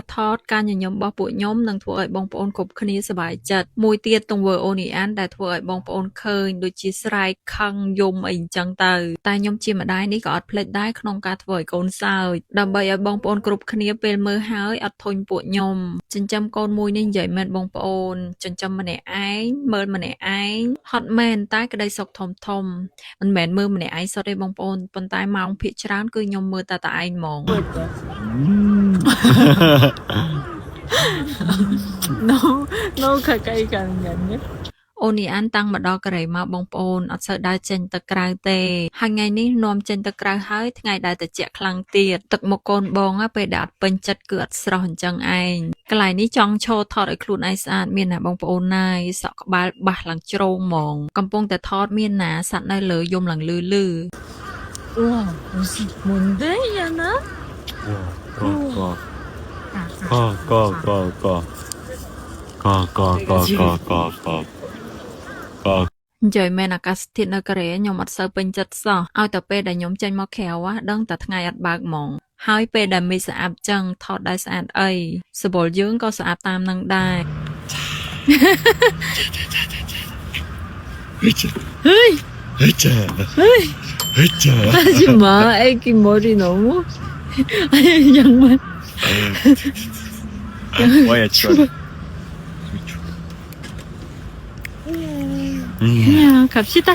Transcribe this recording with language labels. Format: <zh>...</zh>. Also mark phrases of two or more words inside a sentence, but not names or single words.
<km>ថតការញញឹមរបស់ពួកខ្ញុំនឹងធ្វើឲ្យបងប្អូនគ្រប់គ្នាសប្បាយចិត្តមួយទៀតទង្វើអូនីអានដែលធ្វើឲ្យបងប្អូនឃើញដូចជាស្រែកខឹងយំអីអញ្ចឹងទៅតែខ្ញុំជាម្ដាយនេះក៏អត់ភ្លេចដែរក្នុងការធ្វើឲ្យកូនសើចដើម្បីឲ្យបងប្អូនគ្រប់គ្នាពេលមើលហើយអត់ធុញពួកខ្ញុំចិញ្ចឹមកូនមួយនេះនិយាយមែនបងប្អូនចិញ្ចឹមម្នាក់ឯងមើលម្នាក់ឯងហត់មែនតែក្តីសុខធំមិនមែនមើលម្នាក់ឯងសុទ្ធទេបងប្អូនប៉ុន្តែម៉ោងភាគច្រើនគឺខ្ញុំមើលតែឯងហ្មង</km> <ko>No 가까이 가는 게 아니야?</ko> <km>អូនីអានតាំងមកដល់កូរ៉េមកបងប្អូនអត់សូវដើរចេញទៅក្រៅទេហើយថ្ងៃនេះនាំចេញទៅក្រៅហើយថ្ងៃដែលត្រជាក់ខ្លាំងទៀតទឹកមុខកូនបងពេលដែលអត់ពេញចិត្តគឺអត់ស្រស់អញ្ចឹងឯងកន្លែងនេះចង់ឈរថតឲ្យខ្លួនឯងស្អាតមានណាបងប្អូនណាយសក់ក្បាលបាសឡើងជ្រងហ្មងកំពុងតែថតមានណាសัตว์នៅលើយំឡើងលឺ</km> <ko>우와 무슨 뭔데 야나?</ko> <km>និយាយមែនអាកាសធាតុនៅកូរ៉េខ្ញុំអត់សូវពេញចិត្តសោះឲ្យតែពេលដែលខ្ញុំចេញមកក្រៅដឹងតែថ្ងៃអត់បើកហ្មងហើយពេលដែលមេឃស្អាតចឹងថតដែរស្អាតអីសបល់យើងក៏ស្អាតតាមនឹងដែរ</km> <ko>헤이 으짜 헤이 으짜 하지마 애기 머리 너무 아니 양말 뭐야 추워 그냥 갑시다</ko>